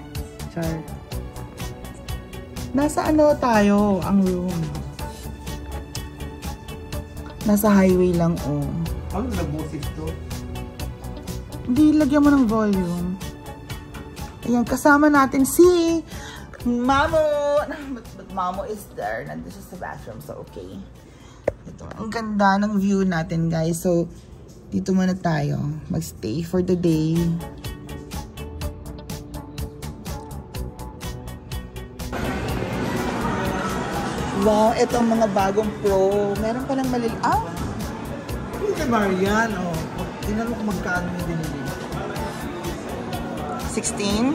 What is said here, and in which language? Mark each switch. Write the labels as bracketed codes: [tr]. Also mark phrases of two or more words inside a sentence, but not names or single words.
[tl] Char. Nasa ano tayo, ang room. Nasa highway lang, oh. Ano nag-boses to? Hindi, lagyan mo ng volume. Ayan, kasama natin si Mamo. [en] But Mamo is there. [tl] Nandun siya sa bathroom, [en] so okay. [tl] Ito, ang ganda ng view natin, guys. So, dito muna tayo. [en] Mag-stay for the day. [tl] Wow, ito ang mga bagong pro. Meron pa lang malil... Ah! Ito ba yan? Oh. Tingnan mo kung magkano yung binili. 16?